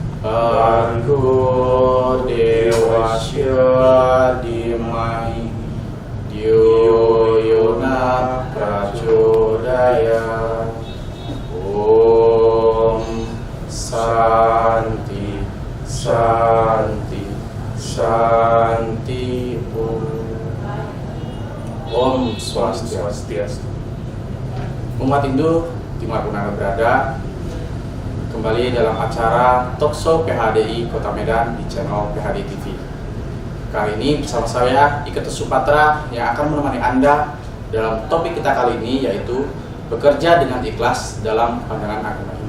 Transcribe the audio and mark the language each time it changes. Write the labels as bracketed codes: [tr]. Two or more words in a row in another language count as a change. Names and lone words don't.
[sa] Bhargo Devasya Dhimai Dhyo Yona Prachodaya. Om Santi Santi Santi. Om Swastiastu. [id] Umat Hindu dimanapun Anda berada, kembali dalam acara Talkshow PHDI Kota Medan di channel PHDI TV. Kali ini bersama saya Iketus Supatra yang akan menemani Anda dalam topik kita kali ini, yaitu bekerja dengan ikhlas dalam pandangan agama Hindu.